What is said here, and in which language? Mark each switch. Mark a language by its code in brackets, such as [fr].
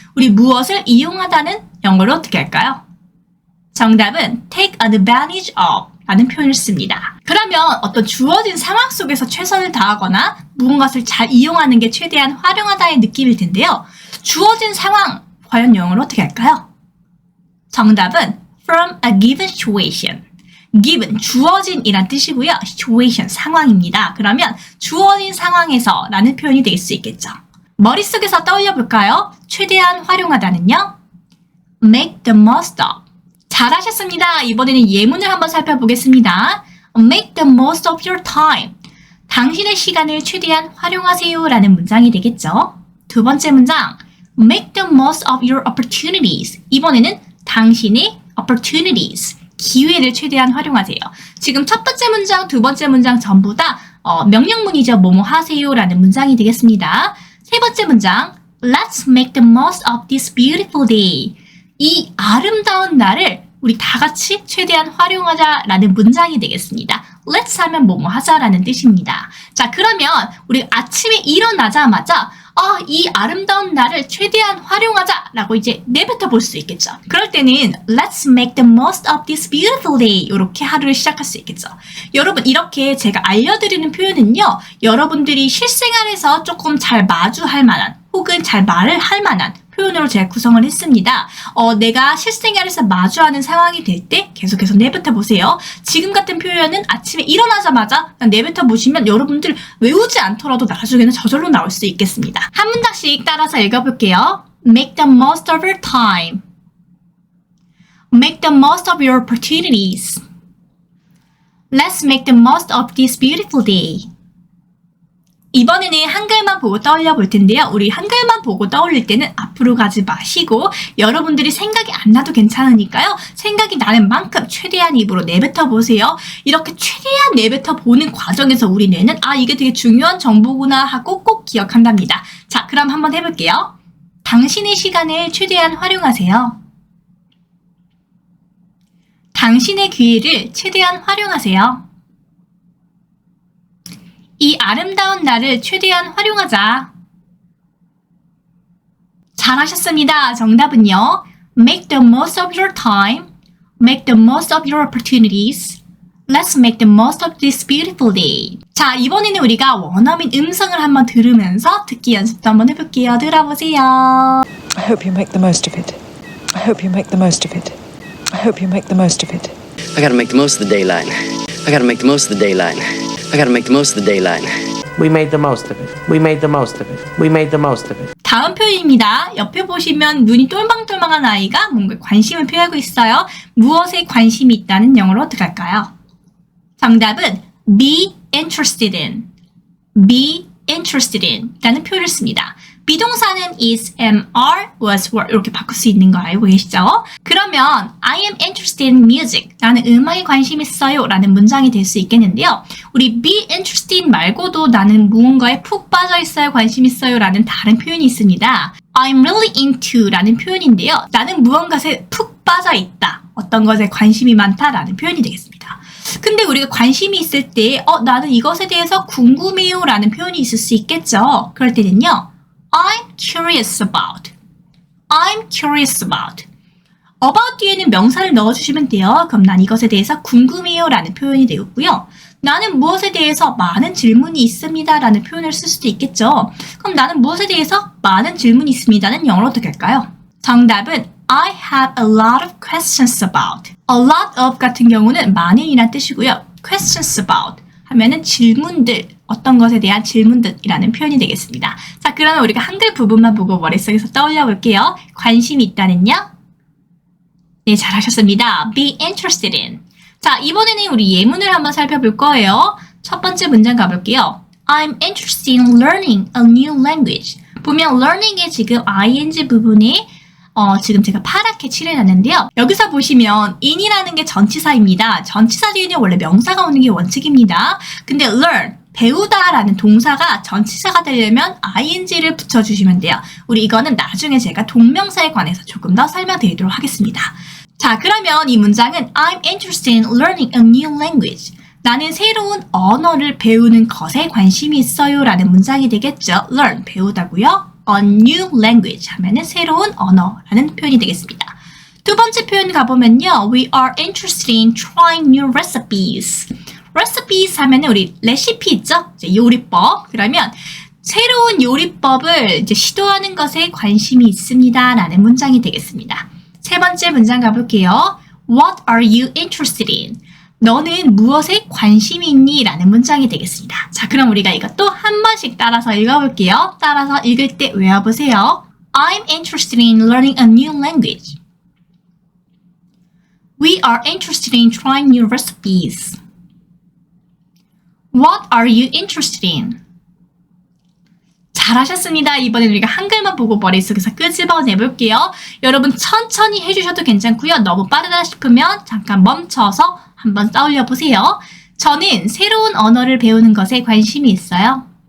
[ko] 우리 무엇을 이용하다는 영어로 어떻게 할까요? 정답은 [en] take advantage of [ko] 라는 표현을 씁니다. 그러면 어떤 주어진 상황 속에서 최선을 다하거나 무언가를 잘 이용하는 게 최대한 활용하다의 느낌일 텐데요. 주어진 상황, 과연 영어로 어떻게 할까요? 정답은 [en] from a given situation. [ko] given, 주어진이란 뜻이고요. situation, 상황입니다. 그러면 주어진 상황에서 라는 표현이 될 수 있겠죠. 머릿속에서 떠올려 볼까요? 최대한 활용하다는요. [en] make the most of. [ko] 잘하셨습니다. 이번에는 예문을 한번 살펴보겠습니다. [en] make the most of your time. [ko] 당신의 시간을 최대한 활용하세요 라는 문장이 되겠죠. 두 번째 문장, [en] make the most of your opportunities. [ko] 이번에는 당신의 opportunities. 기회를 최대한 활용하세요. 지금 첫 번째 문장, 두 번째 문장 전부 다 명령문이죠. 뭐뭐 하세요 라는 문장이 되겠습니다. 세 번째 문장, [en] Let's make the most of this beautiful day. [ko] 이 아름다운 날을 우리 다 같이 최대한 활용하자 라는 문장이 되겠습니다. Let's 하면 뭐뭐 하자라는 뜻입니다. 자, 그러면 우리 아침에 일어나자마자 이 아름다운 날을 최대한 활용하자 라고 이제 내뱉어 볼 수 있겠죠. 그럴 때는 [en] Let's make the most of this beautiful day [ko] 이렇게 하루를 시작할 수 있겠죠. 여러분, 이렇게 제가 알려드리는 표현은요, 여러분들이 실생활에서 조금 잘 마주할 만한 혹은 잘 말을 할 만한 표현으로 제가 구성을 했습니다. 내가 실생활에서 마주하는 상황이 될 때 계속해서 내뱉어 보세요. 지금 같은 표현은 아침에 일어나자마자 내뱉어 보시면 여러분들 외우지 않더라도 나중에는 저절로 나올 수 있겠습니다. 한 문장씩 따라서 읽어볼게요. [en] Make the most of your time. Make the most of your opportunities. Let's make the most of this beautiful day. [ko] 이번에는 한글만 보고 떠올려 볼 텐데요. 우리 한글만 보고 떠올릴 때는 앞으로 가지 마시고 여러분들이 생각이 안 나도 괜찮으니까요. 생각이 나는 만큼 최대한 입으로 내뱉어 보세요. 이렇게 최대한 내뱉어 보는 과정에서 우리 뇌는 이게 되게 중요한 정보구나 하고 꼭 기억한답니다. 자, 그럼 한번 해볼게요. 당신의 시간을 최대한 활용하세요. 당신의 기회를 최대한 활용하세요. 이 아름다운 날을 최대한 활용하자. 잘하셨습니다. 정답은요. [en] Make the most of your time. Make the most of your opportunities. Let's make the most of this beautiful day. [ko] 자, 이번에는 우리가 원어민 음성을 한번 들으면서 듣기 연습도 한번 해볼게요. 들어보세요. [en] I hope you make the most of it. I hope you make the most of it. I hope you make the most of it. I gotta make the most of the daylight. I gotta make the most of the daylight. I gotta make the most of the daylight. We made the most of it. We made the most of it. We made the most of it. [ko] 다음 표현입니다. 옆에 보시면 눈이 똘망똘망한 아이가 뭔가 관심을 표하고 있어요. 무엇에 관심이 있다는 영어로 어떻게 할까요? 정답은 [en] be interested in. be interested in [ko] 라는 표현을 씁니다. 비동사는 is, am, are, was, were 이렇게 바꿀 수 있는 거 알고 계시죠? [en] 그러면 I am interested in music. [ko] 나는 음악에 관심 있어요 라는 문장이 될 수 있겠는데요. 우리 [en] be interested in [ko] 말고도 나는 무언가에 푹 빠져 있어요, 관심 있어요 라는 다른 표현이 있습니다. [en] I'm really into [ko] 라는 표현인데요. 나는 무언가에 푹 빠져 있다. 어떤 것에 관심이 많다 라는 표현이 되겠습니다. 근데 우리가 관심이 있을 때 나는 이것에 대해서 궁금해요 라는 표현이 있을 수 있겠죠. 그럴 때는요. [en] I'm curious about. I'm curious about. [ko] about 뒤에는 명사를 넣어주시면 돼요. 그럼 난 이것에 대해서 궁금해요 라는 표현이 되겠고요. 나는 무엇에 대해서 많은 질문이 있습니다 라는 표현을 쓸 수도 있겠죠. 그럼 나는 무엇에 대해서 많은 질문이 있습니다는 영어로 어떻게 할까요? 정답은 [en] I have a lot of questions about. A lot of [ko] 같은 경우는 많은이란 뜻이고요. [en] questions about [ko] 하면은 질문들, 어떤 것에 대한 질문들이라는 표현이 되겠습니다. 자, 그러면 우리가 한글 부분만 보고 머릿속에서 떠올려 볼게요. 관심이 있다는요? 네, 잘하셨습니다. [en] Be interested in. [ko] 자, 이번에는 우리 예문을 한번 살펴볼 거예요. 첫 번째 문장 가볼게요. [en] I'm interested in learning a new language. [ko] 보면 learning의 지금 ing 부분에 지금 제가 파랗게 칠해놨는데요. 여기서 보시면 in이라는 게 전치사입니다. 전치사 뒤에는 원래 명사가 오는 게 원칙입니다. 근데 learn, 배우다라는 동사가 전치사가 되려면 ing를 붙여주시면 돼요. 우리 이거는 나중에 제가 동명사에 관해서 조금 더 설명드리도록 하겠습니다. 자, 그러면 이 문장은 [en] I'm interested in learning a new language. [ko] 나는 새로운 언어를 배우는 것에 관심이 있어요 라는 문장이 되겠죠. learn, 배우다고요. [en] A new language [ko] 하면은 새로운 언어라는 표현이 되겠습니다. 두 번째 표현 가보면요. [en] We are interested in trying new recipes. [ko] recipes 하면은 우리 레시피 있죠? 이제 요리법. 그러면 새로운 요리법을 이제 시도하는 것에 관심이 있습니다 라는 문장이 되겠습니다. 세 번째 문장 가볼게요. [en] What are you interested in? [ko] 너는 무엇에 관심이 있니? 라는 문장이 되겠습니다. 자, 그럼 우리가 이것도 한 번씩 따라서 읽어볼게요. 따라서 읽을 때 외워보세요. [en] I'm interested in learning a new language. We are interested in trying new recipes. What are you interested in? [ko] 잘하셨습니다. 이번엔 우리가 한글만 보고 머릿속에서 끄집어내볼게요. 여러분 천천히 해주셔도 괜찮고요. 너무 빠르다 싶으면 잠깐 멈춰서 한번 떠올려 보세요. 저는 새로운 언어를 배우는 것에 관심이 있어요.